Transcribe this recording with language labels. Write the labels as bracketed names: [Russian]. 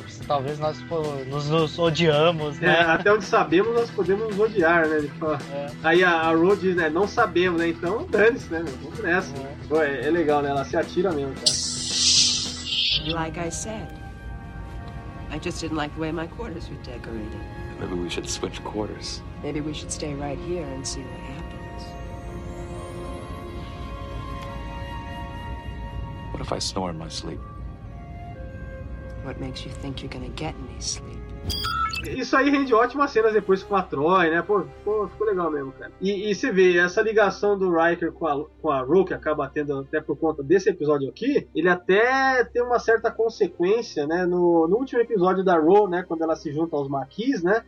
[Portuguese] Porque talvez nós nos odiamos, né? Até onde sabemos, nós podemos nos odiar, né? Ele fala. É. Aí a Ro diz, né? Não sabemos, né? Então dane-se, né? Vamos nessa. Pô, é legal, né? Ela se atira mesmo, cara. [English] Like I said, I just didn't like the way my quarters were decorated. Maybe we should switch quarters. Maybe we should stay right here and see what happens. What if I snore in my sleep? What makes you think you're gonna get any sleep? [Portuguese] Isso aí rende ótimas cenas depois com a Troy, né? Pô, ficou legal mesmo, cara. E você vê, essa ligação do Riker com a Ro, que acaba tendo até por conta desse episódio aqui, ele até tem uma certa consequência, né? No último episódio da Ro, né? Quando ela se junta aos Maquis, né?